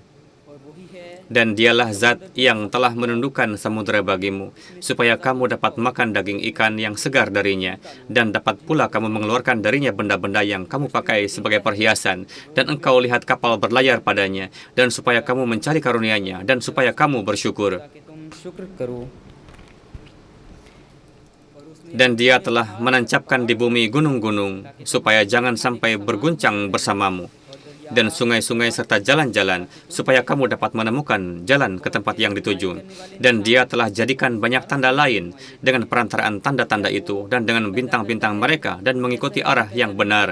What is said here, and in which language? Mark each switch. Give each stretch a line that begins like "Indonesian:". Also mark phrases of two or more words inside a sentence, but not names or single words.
Indonesian: Dan dialah zat yang telah menundukkan samudera bagimu, supaya kamu dapat makan daging ikan yang segar darinya, dan dapat pula kamu mengeluarkan darinya benda-benda yang kamu pakai sebagai perhiasan, dan engkau lihat kapal berlayar padanya, dan supaya kamu mencari karunia-Nya, dan supaya kamu bersyukur.
Hindi: ताकि तुम शुक्र करो।
Indonesian: Dan dia telah menancapkan di bumi gunung-gunung, supaya jangan sampai berguncang bersamamu, dan sungai-sungai serta jalan-jalan, supaya kamu dapat menemukan jalan ke tempat yang dituju. Dan dia telah jadikan banyak tanda lain dengan perantaraan tanda-tanda itu dan dengan bintang-bintang mereka dan mengikuti arah yang benar.